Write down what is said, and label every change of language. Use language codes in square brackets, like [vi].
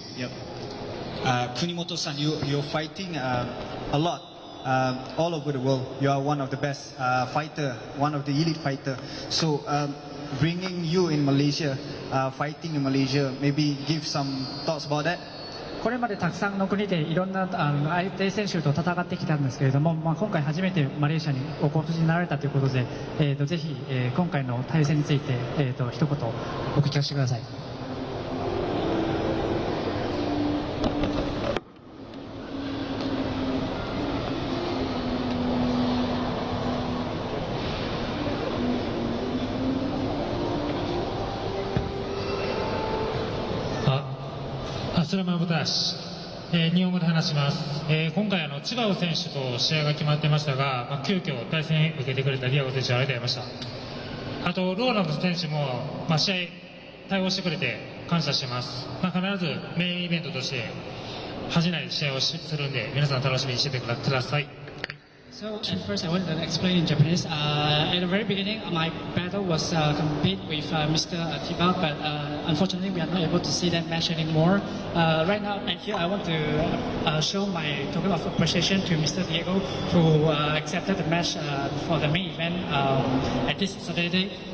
[en] Yep. Kunimoto-san, you're fighting a lot. All over the world, you are one of the best fighter, one of the elite fighter. So bringing you in Malaysia, fighting in Malaysia, maybe give some thoughts about that. [ja] これまでたくさんの国でいろんな相手選手と戦ってきたんですけれども、今回初めてマレーシアにお越しになられたということで、ぜひ、今回の対戦について、一言お聞かせください。アスラマブダシ、日本語で話します。今回千葉尾選手と試合が決まってましたが、急遽対戦受けてくれたディアゴ選手ありがとうございました。あとローランド選手も、試合対応してくれて感謝してます。必ずメインイベントとして恥じない試合をするんで、皆さん楽しみにしててください。 [en] So at first I wanted to explain in Japanese. At the very beginning, my battle was compete with Mr. Tiba, but unfortunately we are not able to see that match anymore. Right now, and here I want to show my token of appreciation to Mr. Diego, who accepted the match for the main event at this Saturday.